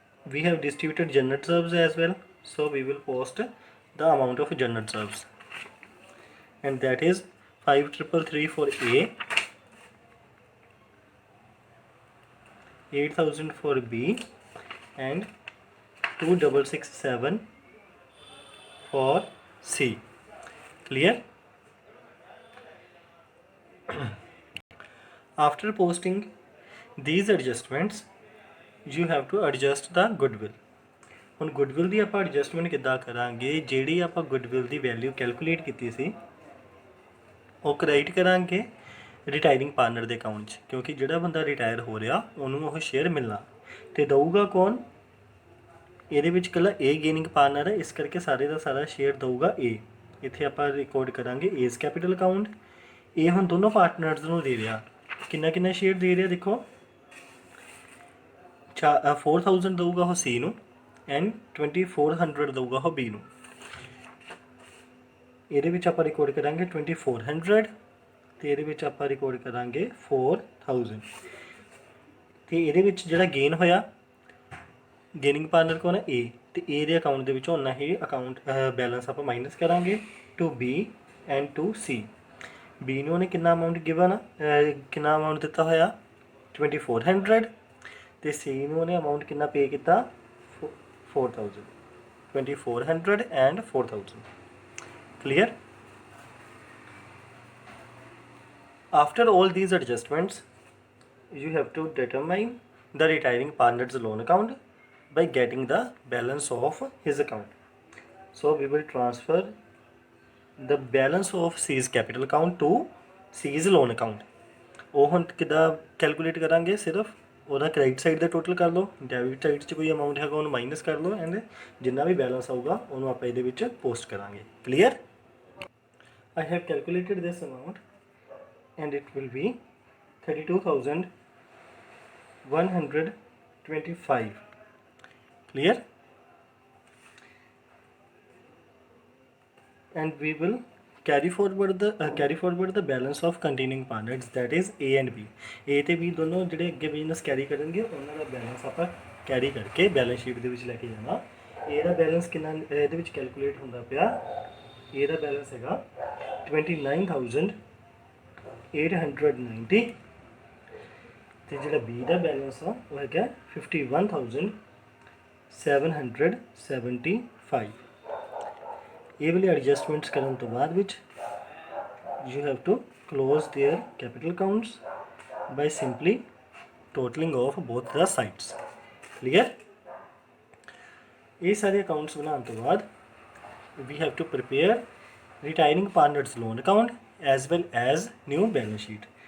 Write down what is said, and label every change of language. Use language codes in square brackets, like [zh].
[en] We have distributed general reserves as well, so we will post the amount of general reserves, and that is 5333 for A, 8000 for B and 2667 for C। Clear? After posting these adjustments you have to adjust the goodwill। [pa] ਹੁਣ goodwill ਦੀ ਆਪਾਂ adjustment ਕਿੱਦਾਂ ਕਰਾਂਗੇ, ਜਿਹੜੀ ਆਪਾਂ goodwill ਦੀ value calculate ਕੀਤੀ ਸੀ ਉਹ credit ਕਰਾਂਗੇ ਰਿਟਾਇਰਿੰਗ partner ਦੇ ਅਕਾਊਂਟ 'ਚ, ਕਿਉਂਕਿ ਜਿਹੜਾ ਬੰਦਾ ਰਿਟਾਇਰ ਹੋ ਰਿਹਾ ਉਹਨੂੰ ਉਹ ਸ਼ੇਅਰ ਮਿਲਣਾ, ਅਤੇ ਦਊਗਾ ਕੌਣ, ਇਹਦੇ ਵਿੱਚ ਇਕੱਲਾ ਏ ਗੇਨਿੰਗ ਪਾਰਟਨਰ ਹੈ, ਇਸ ਕਰਕੇ ਸਾਰੇ ਦਾ ਸਾਰਾ ਸ਼ੇਅਰ ਦਊਗਾ ਏ। ਇੱਥੇ ਆਪਾਂ ਰਿਕਾਰਡ ਕਰਾਂਗੇ ਏਜ਼ ਕੈਪੀਟਲ ਅਕਾਊਂਟ। ਇਹ ਹੁਣ ਦੋਨੋਂ ਪਾਰਟਨਰਸ ਨੂੰ ਦੇ ਰਿਹਾ, ਕਿੰਨਾ ਕਿੰਨਾ ਸ਼ੇਅਰ ਦੇ ਰਿਹਾ ਦੇਖੋ, 4000 ਦਊਗਾ ਉਹ ਸੀ ਨੂੰ ਐਂਡ 2400 ਦਊਗਾ ਉਹ ਬੀ ਨੂੰ। ਇਹਦੇ ਵਿੱਚ ਆਪਾਂ ਰਿਕਾਰਡ ਕਰਾਂਗੇ 2400 ਅਤੇ ਇਹਦੇ ਵਿੱਚ ਆਪਾਂ ਰਿਕਾਰਡ ਕਰਾਂਗੇ 4000। ਅਤੇ ਇਹਦੇ ਵਿੱਚ ਜਿਹੜਾ ਗੇਨ ਹੋਇਆ, ਗੇਨਿੰਗ ਪਾਰਟਨਰ ਕੋਲ ਹੈ ਏ, ਅਤੇ ਏ ਦੇ ਅਕਾਊਂਟ ਦੇ ਵਿੱਚੋਂ ਉਨਾ ਹੀ ਅਕਾਊਂਟ ਬੈਲੈਂਸ ਆਪਾਂ ਮਾਈਨਸ ਕਰਾਂਗੇ to be and to ਸੀ। B ਨੂੰ ਉਹਨੇ ਕਿੰਨਾ ਅਮਾਊਂਟ ਗਿਵਨ ਆ, ਕਿੰਨਾ ਅਮਾਊਂਟ ਦਿੱਤਾ ਹੋਇਆ 2400, तो सी नूं उहने अमाउंट कितना पे किया 4000 2400 and 4000 clear. [en] After all these adjustments you have to determine the retiring partner's loan account by getting the balance of his account. So we will transfer the balance of C's capital account to C's loan account. [pa] ਉਹ ਹੁਣ ਕਿੱਦਾਂ calculate ਕਰਾਂਗੇ, ਸਿਰਫ ਉਹਦਾ credit side ਦਾ total ਕਰ ਲਓ, debit side 'ਚ ਕੋਈ ਅਮਾਊਂਟ ਹੈਗਾ ਉਹਨੂੰ ਮਾਈਨਸ ਕਰ ਲਓ ਐਂਡ ਜਿੰਨਾ ਵੀ ਬੈਲੈਂਸ ਆਊਗਾ ਉਹਨੂੰ ਆਪਾਂ ਇਹਦੇ ਵਿੱਚ ਪੋਸਟ ਕਰਾਂਗੇ। Clear. [en] I have calculated this amount and it will be 32,125. Clear? And we will carry forward the balance of continuing partners, that is A and B. [pa] A ਤੇ B ਦੋਨੋਂ ਜਿਹੜੇ ਅੱਗੇ ਬਿਜ਼ਨਸ ਕੈਰੀ ਕਰਨਗੇ ਉਹਨਾਂ ਦਾ balance ਆਪਾਂ carry ਕਰਕੇ balance sheet ਦੇ ਵਿੱਚ ਲੈ ਕੇ ਜਾਣਾ। A ਦਾ ਬੈਲੈਂਸ ਕਿੰਨਾ ਇਹਦੇ ਵਿੱਚ ਕੈਲਕੂਲੇਟ ਹੁੰਦਾ ਪਿਆ, A ਦਾ ਬੈਲੈਂਸ ਹੈਗਾ 29,890 ਤੇ ਜਿਹੜਾ B ਦਾ ਬੈਲੈਂਸ ਆ ਉਹ ਹੈਗਾ 51,775। ਇਹ ਵਾਲੇ ਐਡਜਸਟਮੈਂਟਸ ਕਰਨ ਤੋਂ ਬਾਅਦ ਵਿੱਚ [en] you have to close their capital accounts by simply totaling of both the sides. Clear? [pa] ਇਹ ਸਾਰੇ ਅਕਾਊਂਟਸ ਬਣਾਉਣ ਤੋਂ ਬਾਅਦ [en] we have to prepare retiring partners loan account as well as new balance sheet.